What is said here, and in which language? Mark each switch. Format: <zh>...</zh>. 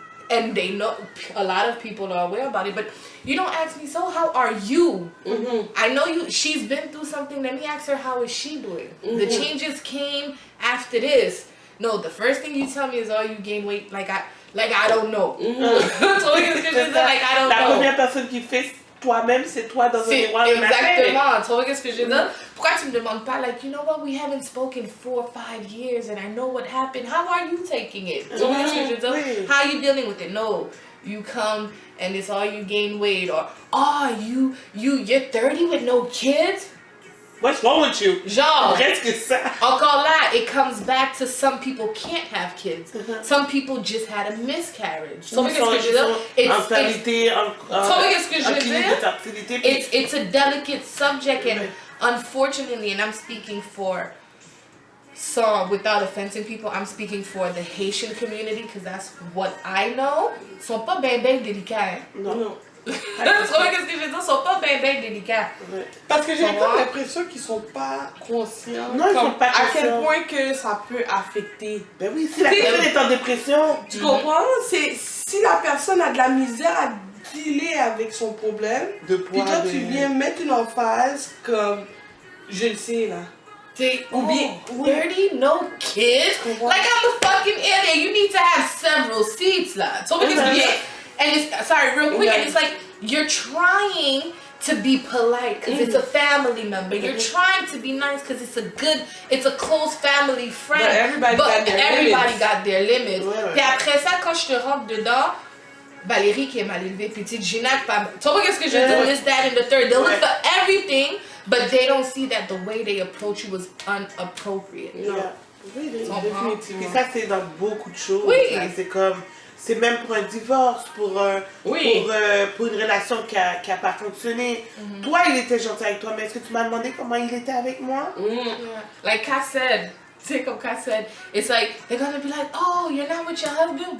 <en>and they know, a lot of people are aware about it, but you don't ask me, so how are you? I know she's been through something. Let me ask her, how is she doing? The changes came after this. No, the first thing you tell me is, oh, you gain weight. Like I don't know. So like I don't</en> <fr>La</fr> <en>know.</en> <fr>première personne qui fait toi-même, c'est toi dans un miroir le matin. Exactement. Tu vois qu'est-ce que je veux dire? Pourquoi tu me demandes pas,</fr> <en>like, you know what, we haven't spoken 4 or 5 years and I know what happened. How are you taking it?</en> <fr>Tu vois qu'est-ce que je veux dire? Oui.</fr> <en>How are you dealing with it? No. You come and it's all you gain weight, or you're 30 with no kids? What's wrong with you?</en> <fr>Genre, Presque ça. encore là,</fr> <en>it comes back to some people can't have kids. Some people just had a miscarriage. So</en> <fr>Ils sont en fertilité, en fertilité.</fr> <en>It's a delicate subject, and unfortunately, and I'm speaking for some, without offending people, I'm speaking for the Haitian community because that's what I know.</en> <fr>Sont pas ben délicats. Non. Tu vois qu'est-ce que je veux dire? Sont pas ben délicats. Parce que j'ai un peu l'impression qu'ils sont pas conscients. Non, ils sont pas à quel conscients. point que ça peut affecter. Ben oui, si la personne est en dépression, Tu comprends? C'est si la personne a de la misère à dealer avec son problème, de puis toi tu viens mettre une emphase comme je le sais là. Ou bien,</fr> <en>30, no kids? Like I'm a fucking idiot. You need to have several seats là. So because and it's, sorry, real quick, and it's like, you're trying to be polite because it's a family member. You're trying to be nice because it's a close family friend. But everybody got their limits.</en> <fr>Ouais. Puis après ça, quand je te rentre dedans, Valérie qui est mal élevée, petite Gina, tu vois qu'est-ce que je veux dire?</fr> <en>This, that, and the third. They look for everything, but they don't see that the way they approach you was inappropriate. Yeah.</en> <fr>Oui, définitivement. Et ça, c'est dans beaucoup de choses. Oui. Là. C'est même pour un divorce, pour une relation qui a pas fonctionné. Toi, il était gentil avec toi, mais est-ce que tu m'as demandé comment il était avec moi?</fr> <en>Yeah. Like Kat said, it's like, they're gonna be like, oh, you're not with your husband?</en>